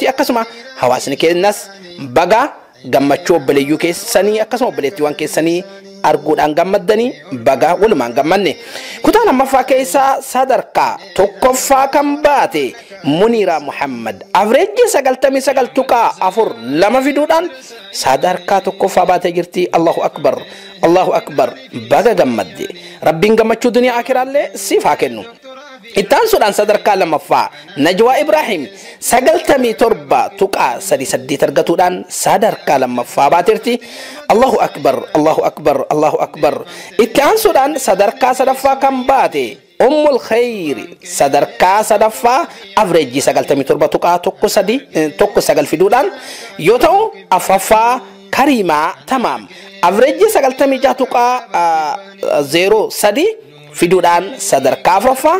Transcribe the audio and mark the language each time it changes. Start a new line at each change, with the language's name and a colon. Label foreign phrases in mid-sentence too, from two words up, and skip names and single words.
Oromo: Akkasuma hawaasni keenyas baga gammachuu obboleeyyuu keessanii akkasuma obboleettiiwwan keessanii arguudhaan gammaddanii baga walumaan gammanne. Kutaa lammaffaa keessaa sadarkaa tokkoffaa kan baate Muniiraa Muhammad avreejii 99.42 fiduudhaan sadarkaa tokkoffaa baatee jirti.
Arabic: الله أكبر، الله أكبر,
Oromo: baga gammadde. Rabbiin gammachuu duniyaa akiraallee siif haa kennu. Ittaan suudhaan sadarkaa lammaffaa Najwaa Ibrahim 97.38 argatuudhaan sadarkaa lammaffaa baateerti.
Arabic: الله أكبر، الله أكبر، الله أكبر.
Oromo: Ittaan suudhaan sadarkaa sadaffaa kan baate Ummul Khayri sadarkaa sadaffaa avreejii 97.19 fiduudhaan yoo ta'u, afuraffaa Kariimaa Tamaam avreejii 96.03 fiduudhaan sadarkaa afuraffaa.